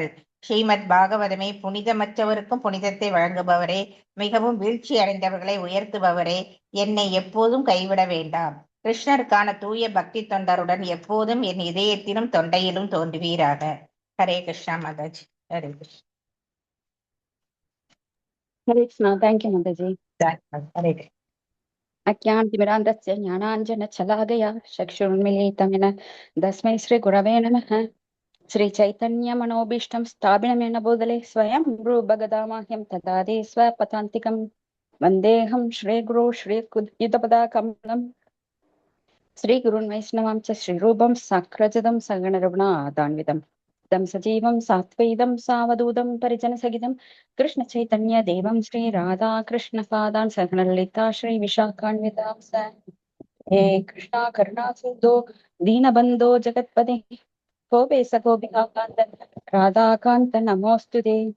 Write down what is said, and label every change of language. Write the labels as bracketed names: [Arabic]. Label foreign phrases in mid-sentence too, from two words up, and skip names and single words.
[Tamil] ஸ்ரீமத் பாகவதமே, புனிதமற்றவருக்கும் புனிதத்தை வழங்குபவரே, மிகவும் வீழ்ச்சி அடைந்தவர்களை உயர்த்துபவரே, என்னை எப்போதும் கைவிட வேண்டாம். கிருஷ்ணருக்கான தூய பக்தி தொண்டருடன் எப்போதும் என் இதயத்திலும் தொண்டையிலும் தோன்றுவீராக. ஹரே கிருஷ்ணா மாதாஜி. ஹரே கிருஷ்ணா. ஹரே கிருஷ்ணா. தேங்க்யூ மாதாஜி. [Sanskrit] हरे कृष्ण। अज्ञानतिमिरान्धस्य ज्ञानाञ्जनशलाकया चक्षुरुन्मीलितं येन तस्मै श्रीगुरवे नमः। श्रीचैतन्यमनोभीष्टं स्थापितमेन भूतले स्वयं भगदामाह्यं ददाति स्वपदान्तिकं वन्देऽहं श्रीगुरो श्रीयुतपदाकमलं श्रीगुरुन् वैष्णवां च श्रीरूपं साग्रजतं सगणरघुनाथान्वितं तं सजीवं सात्वैदं सावधूतं परिजनसहितं कृष्णचैतन्यदेवं श्रीराधाकृष्णपादान् सगणललिता श्रीविशाखान्वितांस हे कृष्णा करुणा सिन्धो दीनबन्धो जगत्पते गोपेश गोपिकान्त राधाकान्त नमोऽस्तुते।